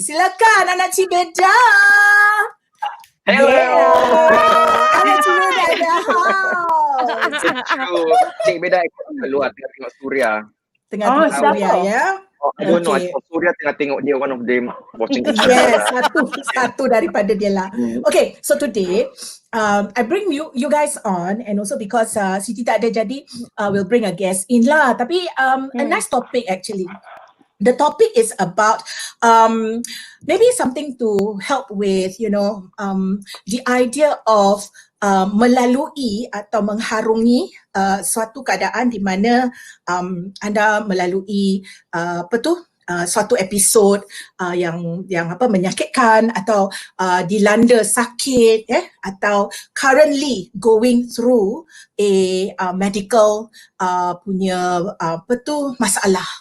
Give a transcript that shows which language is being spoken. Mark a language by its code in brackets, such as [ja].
[ms] Silakan anak Cik Beda. [en] Hello. Anak Cik Beda in the house. [ms] Cik Beda keluar tengah tengok Suria. Tengah Suria ya. [en] I don't know, Suria [ms] tengah tengok dia, [en] one of them watching. Yes, [ms] satu daripada dia lah. [en] Okay, so today I bring you guys on, and also because [ms] Siti tak ada jadi [en] we'll bring a guest in [ms] lah. Tapi [en] a nice topic actually. The topic is about maybe something to help with, the idea of [ms] melalui atau mengharungi suatu keadaan di mana anda melalui suatu episod yang menyakitkan atau dilanda sakit atau [en] currently going through a medical [ms] punya masalah.